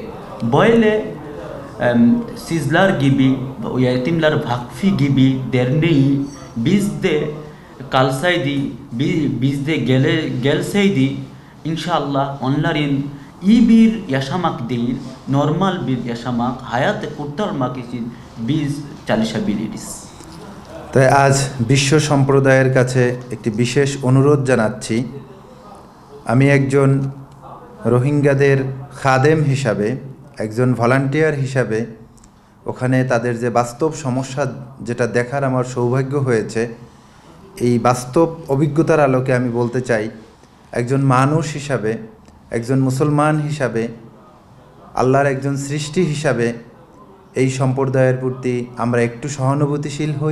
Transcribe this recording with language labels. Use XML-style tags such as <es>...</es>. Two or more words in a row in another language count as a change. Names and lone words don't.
<tr>Böyle sizler gibi, Yetimler Vakfı gibi derneği bizde kalsaydı, bizde gelseydi, İnşallah onların iyi bir yaşamak değil, normal bir yaşamak, hayatı kurtarmak için biz çalışabiliriz.</tr> <bn>তাই আজ বিশ্ব সম্প্রদায়ের কাছে একটি বিশেষ অনুরোধ জানাচ্ছি। আমি একজন রোহিঙ্গাদের খাদেম হিসাবে, একজন ভলান্টিয়ার হিসাবে ওখানে তাদের যে বাস্তব সমস্যা যেটা দেখার আমার সৌভাগ্য হয়েছে, এই বাস্তব অভিজ্ঞতার আলোকে আমি বলতে চাই, একজন মানুষ হিসাবে, একজন মুসলমান হিসাবে, আল্লাহর একজন সৃষ্টি হিসাবে এই সম্প্রদায়ের প্রতি আমরা একটু সহানুভূতিশীল হই।</bn>